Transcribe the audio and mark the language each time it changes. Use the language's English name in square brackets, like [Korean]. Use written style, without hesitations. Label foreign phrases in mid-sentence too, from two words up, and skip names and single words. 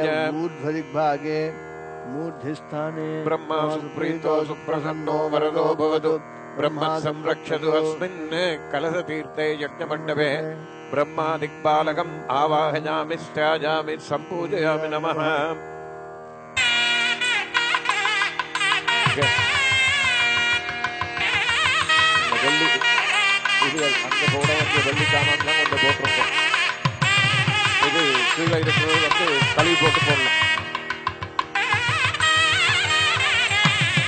[Sanskrit] ऊर्ध्वदिग्भागे मूर्धिस्थाने ब्रह्मा सुप्रीतो सुप्रसन्नो वरदो भवतु ब्रह्मा संरक्षतु अस्मिन् कलशतीर्थे यज्ञमण्डपे ब्रह्मादिक्पालकम् आवाहयामि स्त्याजामि सम्पूजयामि नमः। [Tamil] இது அங்க போட வேண்டிய வெள்ளி சாமான்லாம் கொஞ்சம் போட்டிருக்கோம். இது கீழே இருக்கிறது கழுவி போட்டு போடலாம்.